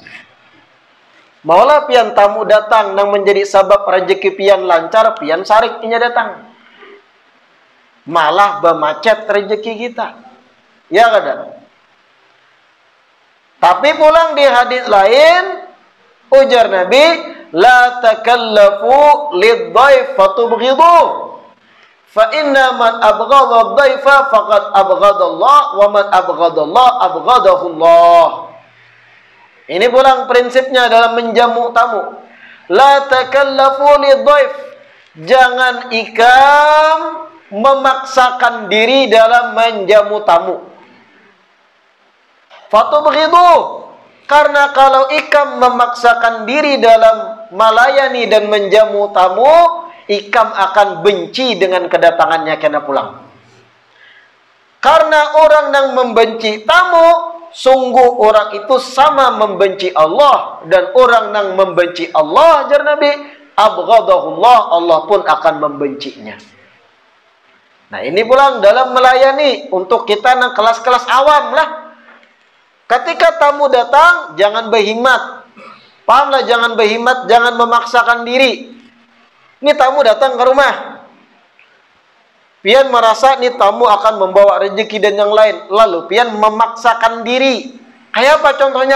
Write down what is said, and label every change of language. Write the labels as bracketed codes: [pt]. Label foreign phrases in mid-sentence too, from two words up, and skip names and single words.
[bjn] Maulah pian tamu datang nang menjadi sabab rezeki pian lancar, pian sarik inya datang. Malah bermacet rezeki kita. Ya kadang. Tapi pulang di hadis lain, Ujar Nabi, [ar] لا تكلفوا للضيف فتبغضوه. فإن من أبغض الضيف فقد أبغض الله ومن أبغض الله أبغضه الله. [bjn] Ini pulang prinsipnya dalam menjamu tamu. [ar] لا تكلفوا للضيف. [bjn] Jangan ikam memaksakan diri dalam menjamu tamu. Fatubghiduh. Karena kalau ikam memaksakan diri dalam melayani dan menjamu tamu, ikam akan benci dengan kedatangannya kena pulang. [id] Karena orang yang membenci tamu, sungguh orang itu sama membenci Allah. Dan orang yang membenci Allah, jar Nabi, abghadahullah, Allah pun akan membencinya. [bjn] Nah ini pulang dalam melayani untuk kita yang kelas-kelas awam lah. Ketika tamu datang, jangan berhimat. Pahamlah, jangan berhimat, jangan memaksakan diri. Ini tamu datang ke rumah. Pian merasa ini tamu akan membawa rezeki dan yang lain. Lalu pian memaksakan diri. Kayak apa contohnya?